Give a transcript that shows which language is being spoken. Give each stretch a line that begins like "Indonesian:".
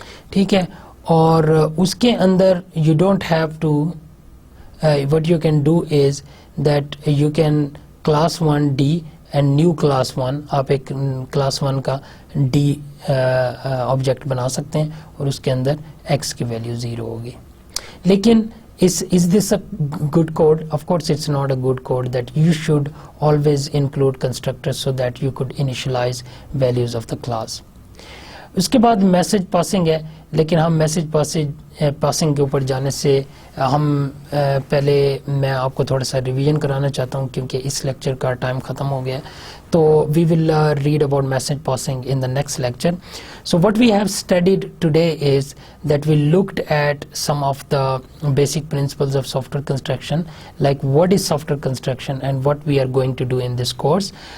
Urdu: ٹھیک ہے, اور اس کے اندر
English: you don't have to, what you can do is that you can class 1
Urdu: D and new class 1, آپ ایک کلاس 1 کا D آبجیکٹ بنا سکتے ہیں اور اس کے اندر X کی ویلیو 0 ہوگی.
English: لیکن is this a good code? Of course it's not a good code, that you should always include constructors so that you could initialize values of the class.
Urdu: اس کے بعد میسج پاسنگ ہے, لیکن ہم message passing کے اوپر جانے سے ہم پہلے میں آپ کو تھوڑا سا ریویژن کرانا چاہتا ہوں, کیونکہ اس لیکچر کا ٹائم ختم ہو گیا ہے.
English: تو we will read about message passing in the next lecture. So what we have studied today is that we looked at some of the basic principles of software construction, like what is software construction and what we are going to do in this course.